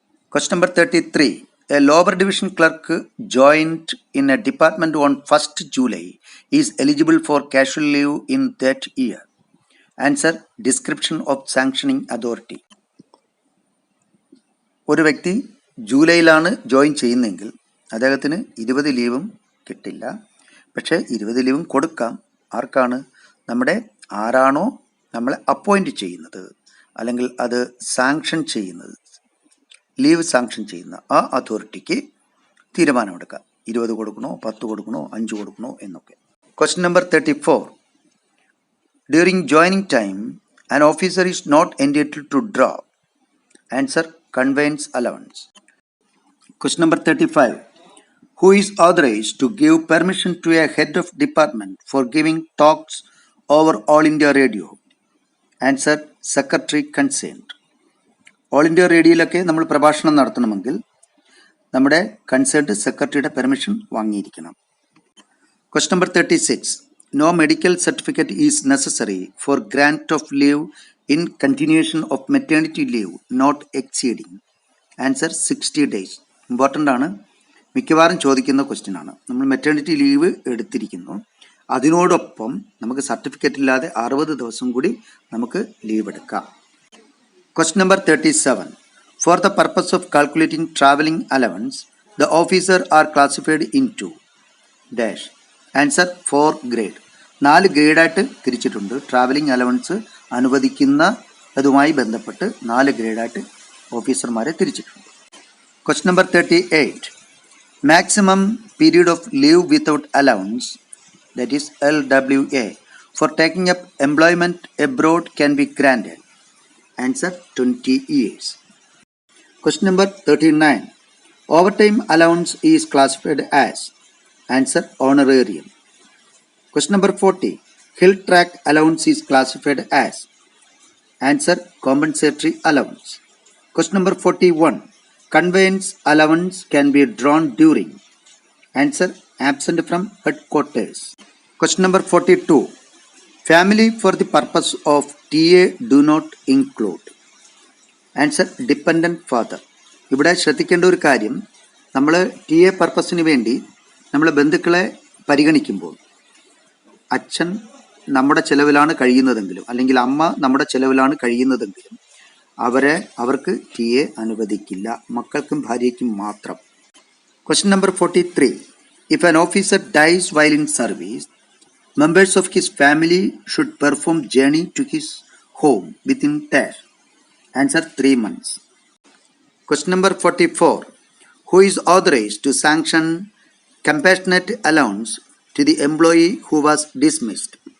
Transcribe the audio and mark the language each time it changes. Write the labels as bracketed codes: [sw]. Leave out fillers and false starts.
[en] Question number 33. A lower division clerk joined in a department on 1st July is eligible for casual leave in that year. Answer description of sanctioning authority. [ml] ഒരു വ്യക്തി ജൂലൈയിലാണ് join ചെയ്യുന്നതെങ്കിൽ അദ്ദേഹത്തിന് 20 ലീവും കിട്ടില്ല. പക്ഷേ 20 ലീവും കൊടുക്കാം. ആർക്കാണ്? ആരാണോ നമ്മളെ അപ്പോയിൻറ്റ് ചെയ്യുന്നത് അല്ലെങ്കിൽ അത് സാങ്ഷൻ ചെയ്യുന്നത്, ലീവ് സാങ്ഷൻ ചെയ്യുന്ന ആ അതോറിറ്റിക്ക് തീരുമാനമെടുക്കാം. 20 കൊടുക്കണോ, 10 കൊടുക്കണോ, 5 കൊടുക്കണോ എന്നൊക്കെ. [en] Question number 34. During joining time, an officer is not entitled to draw. Answer: conveyance allowance. Question number 35. Who is authorized to give permission to a head of department for giving talks over All India Radio? Answer: secretary concerned. [ml] All India റേഡിയോയിലൊക്കെ നമ്മൾ പ്രഭാഷണം നടത്തണമെങ്കിൽ നമ്മുടെ concerned സെക്രട്ടറിയുടെ permission വാങ്ങിയിരിക്കണം. [en] Question number 36. No medical certificate is necessary for grant of leave in continuation of maternity leave not exceeding. Answer: 60 days. [ml] Important ആണ്, മിക്കവാറും ചോദിക്കുന്ന question ആണ്. നമ്മൾ മെറ്റേണിറ്റി ലീവ് എടുത്തിരിക്കുന്നു, അതിനോടൊപ്പം നമുക്ക് സർട്ടിഫിക്കറ്റ് ഇല്ലാതെ 60 ദിവസം കൂടി നമുക്ക് ലീവ് എടുക്കാം. [en] Question number 37. For the purpose of calculating traveling allowance, the officer are classified into dash. Answer: 4 grade. [ml] 4 ഗ്രേഡായിട്ട് തിരിച്ചിട്ടുണ്ട്. ട്രാവലിംഗ് അലവൻസ് അനുവദിക്കുന്നതുമായി ബന്ധപ്പെട്ട് 4 ഗ്രേഡായിട്ട് ഓഫീസർമാരെ തിരിച്ചിട്ടുണ്ട്. [en] Question number 38. Maximum period of leave without allowance, that is LWA, for taking up employment abroad can be granted. Answer: 20 years. Question number 39. Overtime allowance is classified as. Answer: honorarium. Question number 40. Hill track allowance is classified as. Answer: compensatory allowance. Question number 41. Conveyance allowance can be drawn during. Answer: absent from headquarters. Question number 42. Family for the purpose of TA do not include. Answer: dependent father. [ml] ഇവിടെ ശ്രദ്ധിക്കേണ്ട ഒരു കാര്യം, നമ്മൾ TA പർപ്പസിന് വേണ്ടി നമ്മൾ ബന്ധുക്കളെ പരിഗണിക്കുമ്പോൾ അച്ഛൻ നമ്മുടെ ചെലവിലാണ് കഴിയുന്നതെങ്കിലും അല്ലെങ്കിൽ അമ്മ നമ്മുടെ ചെലവിലാണ് കഴിയുന്നതെങ്കിലും അവർക്ക് TA അനുവദിക്കില്ല, മക്കൾക്കും ഭാര്യയ്ക്കും മാത്രം. [en] Question number 43. If an officer dies while in service, members of his family should perform journey to his home within dash. Answer: 3 months. Question number 44. Who is authorized to sanction compassionate allowance to the employee who was dismissed?